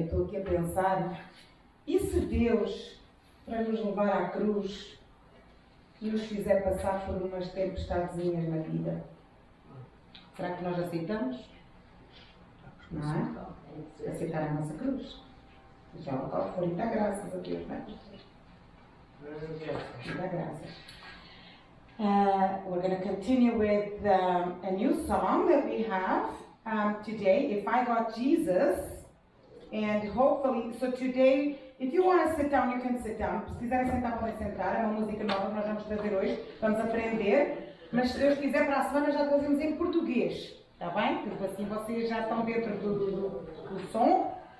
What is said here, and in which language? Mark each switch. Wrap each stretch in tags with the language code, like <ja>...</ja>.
<pt>aqui a pensar, e se Deus, para nos levar à cruz, nos fizer passar por umas tempestadezinhas na vida? Será que nós aceitamos? Não é? Aceitar a nossa cruz. Já o qual for, e dá graças a Deus, não é? Dá graças.</pt> <en>We're going to continue with a new song that we have today, If I Got Jesus. And hopefully, so today, if you want to sit down, you can sit down.</en> <pt>Se quiserem sentar, podem sentar. É uma música nova que nós vamos trazer hoje. Vamos aprender. Mas se Deus quiser, para a semana já trazemos em português. Está bem? Porque assim vocês já estão dentro do som.</pt>